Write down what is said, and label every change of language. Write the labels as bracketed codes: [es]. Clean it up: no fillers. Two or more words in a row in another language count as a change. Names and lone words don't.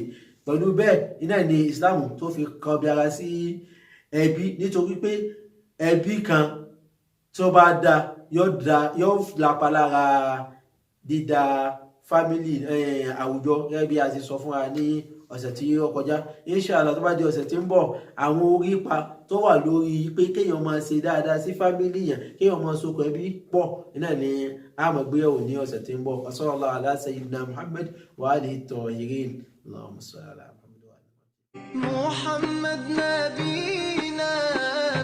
[yo] Pẹ̀lú bẹ́ẹ̀ iná ni Islam tó fi kọbi ara sí ẹbí, nítorí pé ẹbí kan tó bá dá yóò lápa lára dídá fámílì àwùjọ, gẹ́gẹ́ bí a ti sọ fún wa ní ọ̀sẹ̀ tí ó kọjá. Inshallah tó bá di ọ̀sẹ̀ tí ń bọ̀, àwọn orípa tó wà lórí pé kéèyàn máa ṣe dáadáa sí fámílì yẹn, kéèyàn máa sokùn ẹbí pọ̀, iná ni a máa gbé yẹ̀wò ní ọ̀sẹ̀ tí ń bọ̀. [ar] صلى الله على سيدنا محمد وآله الطاهرين. اللهم صل على محمد وآله. محمد نبينا.